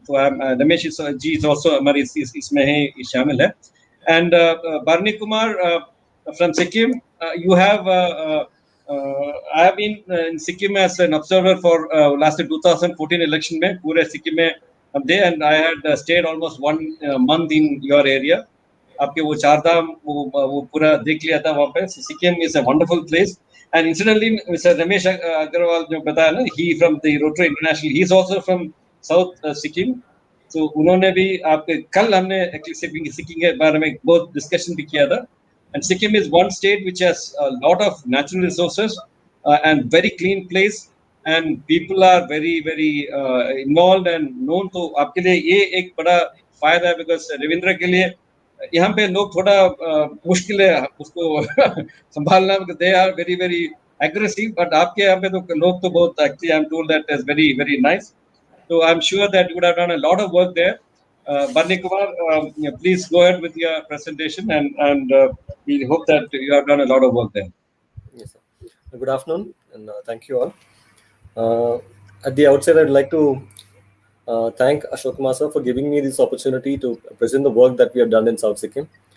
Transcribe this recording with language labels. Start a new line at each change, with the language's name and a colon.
Hindi: So Ramesh ji is also हमारी इसमें ही शामिल है.
English: And Barney Kumar from Sikkim, you have I have been in Sikkim as an observer for last 2014 election में,
Hindi: पूरे सिक्किम में हम थे,
English: and I had stayed almost 1 month in your area.
Hindi: आपके वो 4 धाम वो पूरा देख लिया था वहाँ पे.
English: Sikkim is a wonderful place. And incidentally, Mr. Ramesh Agarwal
Hindi: जो बताया ना,
English: he from the Rotary International, he is also from South Sikkim.
Hindi: So उन्होंने भी आपके, कल हमने एक्चुअली सिक्किम के बारे में बहुत डिस्कशन भी किया था.
English: And Sikkim is one state which has a lot of natural resources and very clean place, and people are very involved and known.
Hindi: तो आपके लिए ये एक बड़ा फायदा है, because रविंद्र के लिए यहाँ पे लोग थोड़ा मुश्किल है उसको संभालना,
English: because they are very aggressive,
Hindi: but आपके यहाँ पे तो लोग तो बहुत,
English: actually I'm told that is very nice. So I'm sure that you would have done a lot of work there. Barney Kumar, please go ahead with your presentation, and we hope that you have done a lot of work there. Yes, sir. Good afternoon, and thank you all. At the outset, I'd like to thank Ashok Kumar sir for giving me this opportunity to present the work that we have done in South Sikkim.